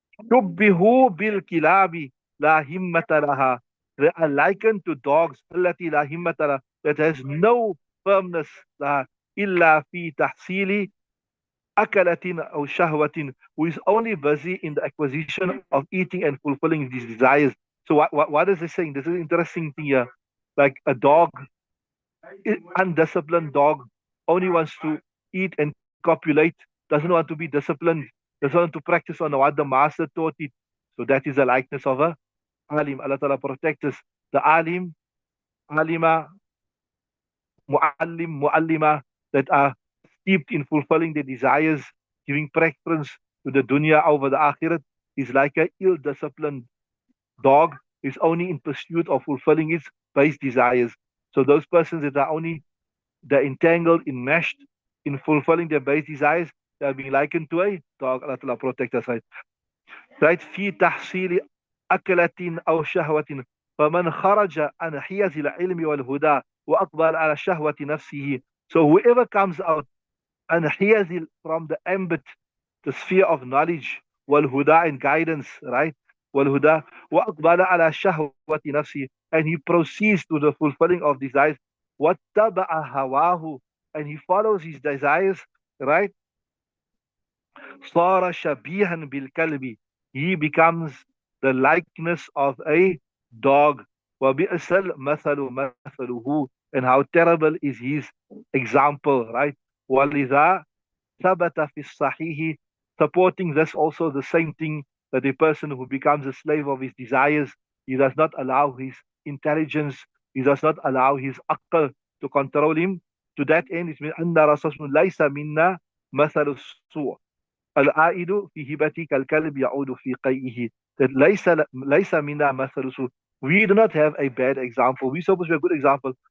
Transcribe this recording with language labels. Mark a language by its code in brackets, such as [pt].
[ar] شبهوا بالكلاب لا همة لها. [en] They are likened to dogs [ar] التي لا همة لها, [en] that has no firmness [ar] لها إلا في تحصيل أكلة أو شهوة, [en] who is only busy in the acquisition of eating and fulfilling these desires. So what is this saying? This is an interesting thing here. Like a dog, undisciplined dog, only wants to eat and copulate, doesn't want to be disciplined, doesn't want to practice on what the master taught it. So that is the likeness of a alim. Allah Ta'ala protect us. The alim, alima, muallim, muallima, that are steeped in fulfilling their desires, giving preference to the dunya over the akhirat, is like an ill-disciplined dog, is only in pursuit of fulfilling its base desires. So those persons that are only, they're entangled, enmeshed in fulfilling their base desires, they are being likened to a dog. Allah Ta'ala protect us, right? Right? [ar] في تحصيل أكلة أو شهوة, فمن خرج عن حيز العلم والهدى وأقبل على شهوة نفسه. [en] So whoever comes out and حيز, from the ambit, the sphere of knowledge, والهدى, and guidance, right? [ar] والهدى وأقبل على شهوة نفسه, [en] and he proceeds to the fulfilling of desires. [ar] واتبع هواه, [en] and he follows his desires, right? [ar] صار شبيها بالكلب, [en] he becomes the likeness of a dog. [ar] وَبِئْسَ الْمَثَلُ مَثَلُهُ, [en] and how terrible is his example, right? [ar] وَلِذَا ثَبَتَ فِي الصَّحِيحِ, [en] supporting this also the same thing, that a person who becomes a slave of his desires, he does not allow his intelligence, he does not allow his aql to control him. To that end, it means [ar] أَنَّ رَسُولٌ لَيْسَ مِنَّا مَثَلُ السُّوءِ العائد في هبتي كالكلب يعود في قيئه. That ليس منا مثل سوء. [en] We do not have a bad example. We supposed to be a good example.